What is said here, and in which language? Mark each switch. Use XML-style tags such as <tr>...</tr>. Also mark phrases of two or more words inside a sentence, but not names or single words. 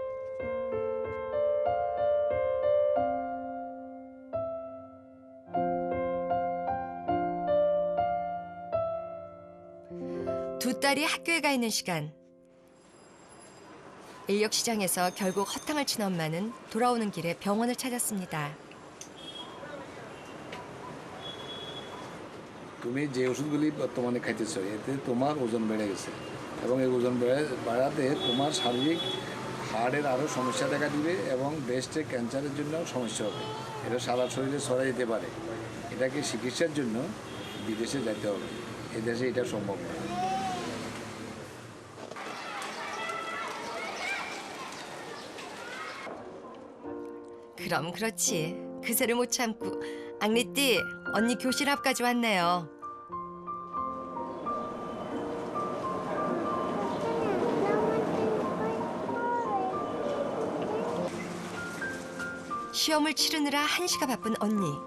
<ko>두 딸이 학교에 가 있는 시간. 인력시장에서 결국 허탕을 친 엄마는 돌아오는 길에 병원을 찾았습니다.</ko> <bn>তুমি যে ওষুধগুলি বর্তমানে খাইতেছো এতে তোমার ওজন বেড়ে গেছে এবং এই ওজন বাড়াতে তোমার শারীরিক হাড়ের আরও সমস্যা দেখা দিবে এবং ব্রেস্টে ক্যান্সারের জন্য সমস্যা হবে। এটা সারা শরীরে ছড়াই যেতে পারে। এটাকে চিকিৎসার জন্য বিদেশে যেতে হবে। এদেশে এটা সম্ভব নয়।</bn> <ko>그럼 그렇지. 그새를 못 참고. 앙리띠, 언니 교실 앞까지 왔네요. 시험을 치르느라 한시가 바쁜 언니.</ko>